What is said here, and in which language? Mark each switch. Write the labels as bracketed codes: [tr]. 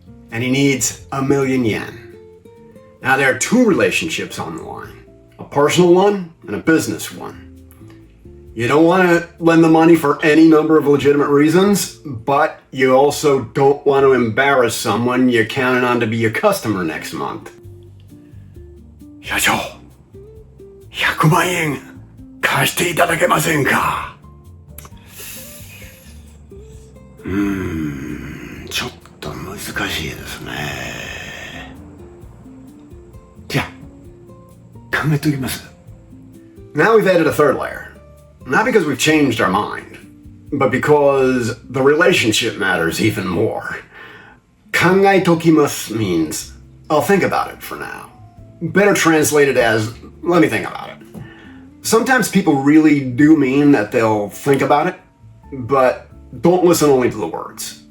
[en] And he needs 1,000,000 yen. Now there are two relationships on the line. A personal one and a business one. You don't want to lend the money for any number of legitimate reasons, but you also don't want to embarrass someone you're counting on to be your customer next month. [ja] 社長、100万円貸していただけませんか? ちょっと難しいですね。じゃあ、考えておきます。 [en] Now we've added a third layer. Not because we've changed our mind, but because the relationship matters even more. [ja] 考えておきます [en] means I'll think about it for now. Better translated as let me think about it. Sometimes people really do mean that they'll think about it, but don't listen only to the words.